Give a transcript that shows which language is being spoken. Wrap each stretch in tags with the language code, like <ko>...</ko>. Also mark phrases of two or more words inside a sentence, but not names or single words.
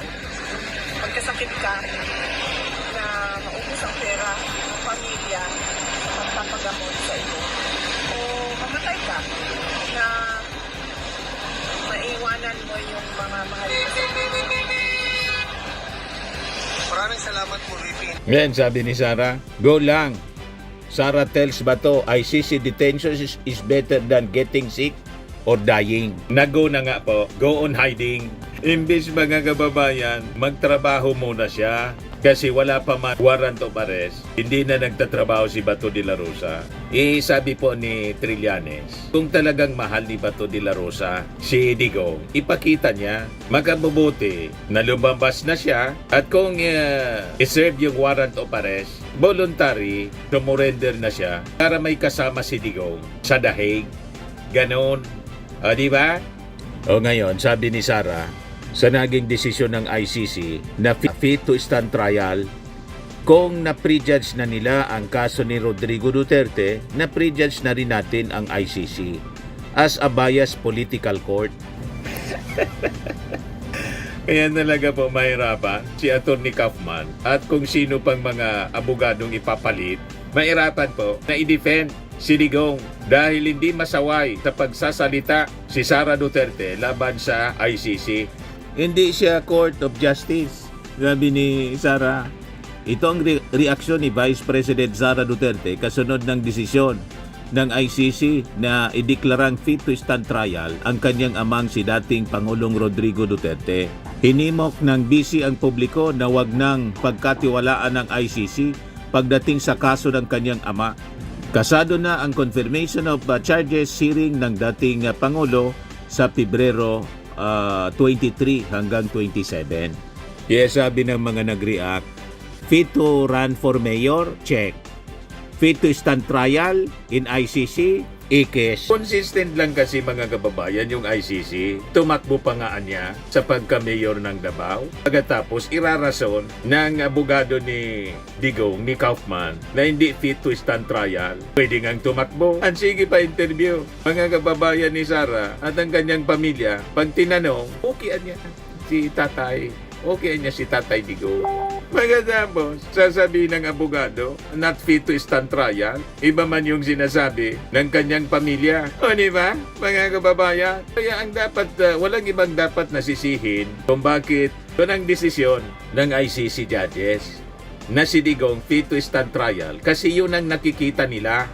<tl>Pagkasakit ka, na maubos ang pera ng pamilya sa magpapagamot sa iyo. O mamatay ka, na maiwanan mo yung mga mahal mo sa buhay. Maraming salamat po, VP. Ngayon, sabi ni Sara, go lang.</tl> <en>Sara tells Bato, ICC detention is better than getting sick or dying.</en> <tl>Nag-go na nga po,</tl> <en>go on hiding.</en> <tl>Imbis mga kababayan, magtrabaho muna siya kasi wala pa man</tl> <en>warrant of arrest.</en> <tl>Hindi na nagtatrabaho si Bato de la Rosa. Sabi po ni Trillanes, kung talagang mahal ni Bato de la Rosa si Digong, ipakita niya, makabubuti na lumabas na siya at kung iserve yung</tl> <en>warrant of arrest,</en> <tl>voluntary, sumurrender na siya para may kasama si Digong sa dahig. Ganon. O, di ba? O ngayon, sabi ni Sara, sa naging desisyon ng ICC na</tl> <en>fit to stand trial,</en> <tl>kung na-prejudge na nila ang kaso ni Rodrigo Duterte, na-prejudge na rin natin ang ICC</tl> <en>as a biased political court.</en> <tl>Kaya talaga po mahirapan si Atty. Kaufman at kung sino pang mga abogadong ipapalit, mahirapan po na i-defend si Digong dahil hindi masaway sa pagsasalita si Sara Duterte laban sa ICC. Hindi siya</tl> <en>Court of Justice,</en> <tl>sabi ni Sara. Ito ang reaksyon ni Vice President Sara Duterte kasunod ng desisyon ng ICC na ideklarang</tl> <en>fit to stand trial</en> <tl>ang kanyang amang si dating Pangulong Rodrigo Duterte. Hinimok ng BC ang publiko na wag nang pagkatiwalaan ng ICC pagdating sa kaso ng kanyang ama. Kasado na ang</tl> <en>confirmation of charges hearing</en> <tl>ng dating Pangulo sa Pebrero 23 hanggang 27. Yes, sabi ng mga nag-react,</tl> <en>fit to run for mayor? Check. Fit to stand trial in ICC?</en> <tl>Ikes. Consistent lang kasi mga kababayan yung ICC. Tumakbo pa nga niya sa pagka-mayor ng Davao. Pagkatapos irarason ng abogado ni Digong, ni Kaufman, na hindi</tl> <en>fit to stand trial.</en> <tl>Pwede ngang tumakbo. Ang sige pa interview. Mga kababayan ni Sara at ang kanyang pamilya, pag tinanong, okay niya si tatay. Okay niya si Tatay Digong. Pagkatapos, sasabihin ng abogado,</tl> <en>not fit to stand trial.</en> <tl>Iba man yung sinasabi ng kanyang pamilya. O di ba, mga kababayan? Kaya ang dapat, walang ibang dapat nasisihin kung bakit doon ang desisyon ng ICC judges na si Digong</tl> <en>fit to stand trial</en> <tl>kasi yun ang nakikita nila.</tl>